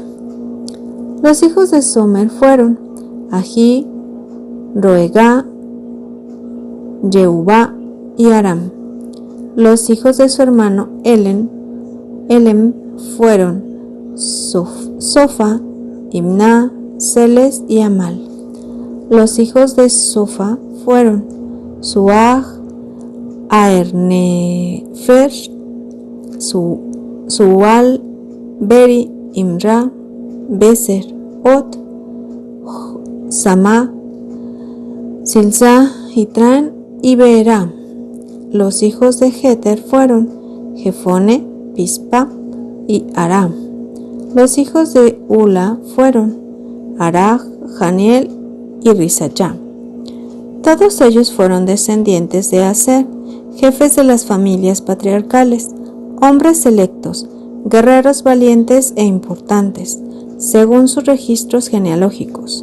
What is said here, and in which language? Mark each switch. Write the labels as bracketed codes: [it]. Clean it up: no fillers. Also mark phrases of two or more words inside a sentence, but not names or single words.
[es] Los hijos de Somer fueron Ají, Roegá, Yehubá y Aram. Los hijos de su hermano Elem fueron Sofa, Imná, Celes y Amal. Los hijos de Sofa fueron Suaj, Aernefer, Sual, Beri, Imra, Beser, Ot, Samá, Silsá, Jitrán y Beerá. Los hijos de Jeter fueron Jefone, Pispa y Aram. Los hijos de Ula fueron Araj, Janiel y Risayá. Todos ellos fueron descendientes de Aser, jefes de las familias patriarcales, hombres selectos, guerreros valientes e importantes, según sus registros genealógicos.